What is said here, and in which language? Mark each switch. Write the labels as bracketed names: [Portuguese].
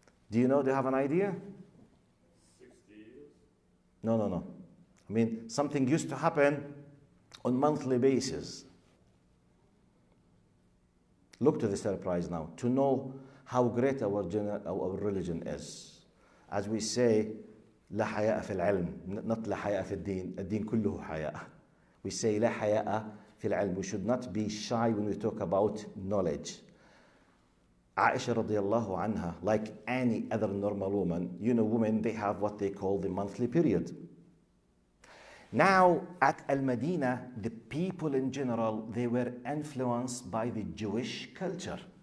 [English] Do you know? Do you have an idea? 60 years? No. I mean, something used to happen on monthly basis. Look to the surprise now, to know how great our religion is. As we say, [Arabic] لا حياء في العلم, [English] not [Arabic] لا حياء في الدين. الدين كله حياء. [English] We say [Arabic] لا حياء في العلم. [English] We should not be shy when we talk about knowledge. Aisha radiallahu anha, like any other normal woman, you know, women, they have what they call the monthly period. Now, at Al-Madinah, the people in general, they were influenced by the Jewish culture.